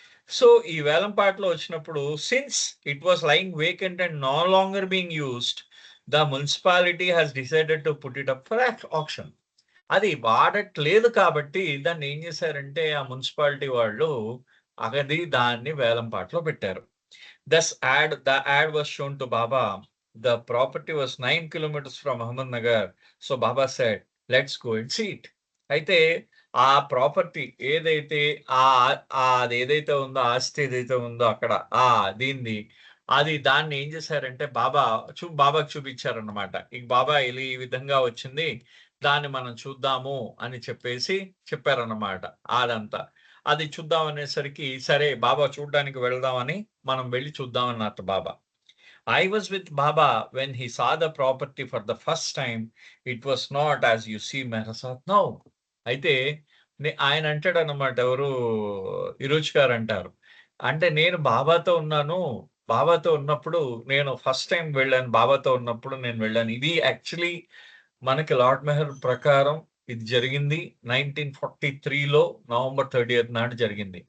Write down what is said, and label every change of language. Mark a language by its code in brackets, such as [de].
[te] So ఈ వేలం పాటలో వచ్చినప్పుడు [en] Since it was lying vacant and no longer being used, the municipality has decided to put it up for auction. [te] అది వాడట్లేదు కాబట్టి దాన్ని ఏం చేశారంటే ఆ మున్సిపాలిటీ వాళ్ళు దాన్ని వేలం పాటలో పెట్టారు. [en] The ad was shown to Baba. The property was 9 kilometers from Ahmednagar. So Baba said, let's go and see it. [te] అయితే ఆ ప్రాపర్టీ ఏదైతే అదేదైతే ఉందో, ఆస్తి ఏదైతే ఉందో అక్కడ దీనిది దాన్ని ఏం చేశారంటే బాబాకి చూపించారన్నమాట. ఈ బాబా ఈ విధంగా వచ్చింది. దాన్ని మనం చూద్దాము అని చెప్పారన్నమాట. అదంతా. అది చూద్దాం అనేసరికి సరే బాబా చూడ్డానికి వెళ్దామని మనం వెళ్లి చూద్దామన్నట్టు బాబా. [en] I was with Baba when he saw the property for the first time. It was not as you see Mehrasat now. [te] అయితే ఆయన అంటాడన్నమాట, ఎవరు ఇరోజ్ గారు అంటారు. అంటే నేను బాబాతో ఉన్నాను. బాబాతో ఉన్నప్పుడు నేను ఫస్ట్ టైం వెళ్ళాను. బాబాతో ఉన్నప్పుడు నేను వెళ్ళాను. ఇది యాక్చువల్లీ మనకి లార్డ్ మెహర్ ప్రకారం ఇది జరిగింది 1943లో నవంబర్ 30th నాడు జరిగింది.